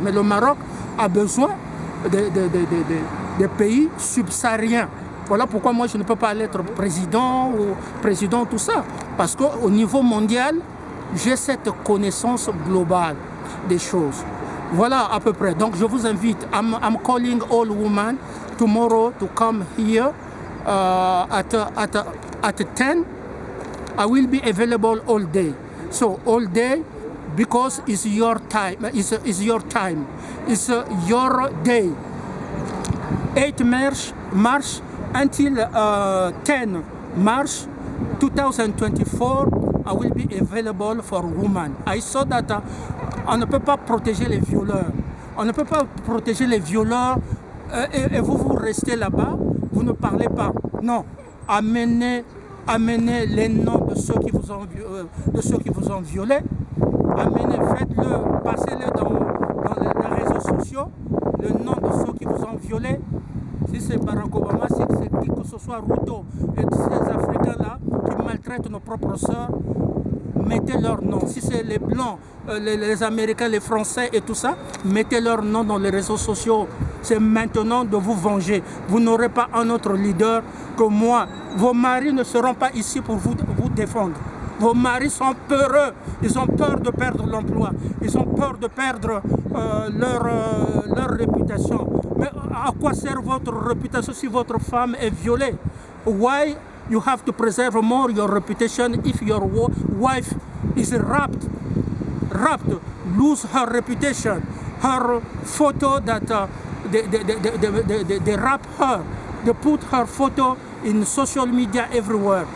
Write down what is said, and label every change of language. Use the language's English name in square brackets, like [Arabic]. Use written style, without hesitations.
[French] Mais le Maroc a besoin des pays subsahariens. Voilà pourquoi moi je ne peux pas être président tout ça. Parce qu'au niveau mondial, j'ai cette connaissance globale des choses. Voilà à peu près. Donc je vous invite. [English] I'm calling all women tomorrow to come here at 10. I will be available all day. So all day because it's your time. It's your time. It's your day. 8 March until 10 March 2024. I will be available for women. I saw that [French] on ne peut pas protéger les violeurs. On ne peut pas protéger les violeurs et vous restez là-bas, vous ne parlez pas. Non, amenez les noms de ceux qui vous ont violé. Amenez, faites-le, passez-le dans les réseaux sociaux, le nom de ceux qui vous ont violé. Si c'est Barack Obama, si c'est qui que ce soit Ruto et ces Africains-là qui maltraitent nos propres sœurs, mettez leur nom. Si c'est les Blancs, les Américains, les Français et tout ça, mettez leur nom dans les réseaux sociaux. C'est maintenant de vous venger. Vous n'aurez pas un autre leader que moi. Vos maris ne seront pas ici pour vous défendre. Vos maris sont peureux. Ils ont peur de perdre l'emploi. Ils ont peur de perdre leur réputation. Mais à quoi sert votre réputation si votre femme est violée? [English] Why you have to preserve more your reputation if your wife is raped, lose her reputation, her photo that they rap her, they put her photo in social media everywhere.